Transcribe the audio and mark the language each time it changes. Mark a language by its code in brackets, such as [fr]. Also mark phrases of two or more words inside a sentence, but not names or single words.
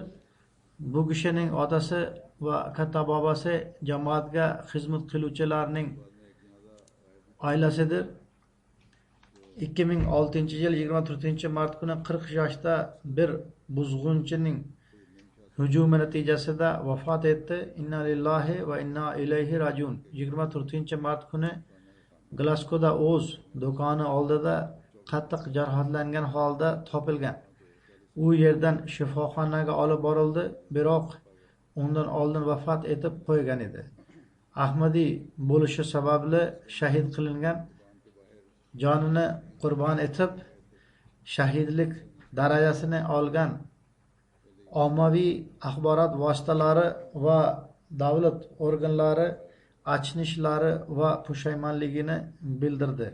[uz] Bu kishining otasi va katta bobasi jamoatga xizmat qiluvchilarning oilasidir. 2006-yil 24-mart kuni 40 yoshda bir buzg'unchining hujumi natijasida vafot etdi. [ar] إنا لله وإنا إليه راجعون. [uz] 24-mart kuni Glasgowda o'z do'koni oldida qattiq jarohatlangan holda topilgan. U yerdan shifoxonaga olib borildi, biroq undan oldin vafot etib qo'ygan edi. Ahmadiy bo'lishi sababli shahid qilingan, jonini qurbon etib shahidlik darajasini olgan ommaviy axborot vositalari va davlat organlari achinishlari va pushaymonligini bildirdi.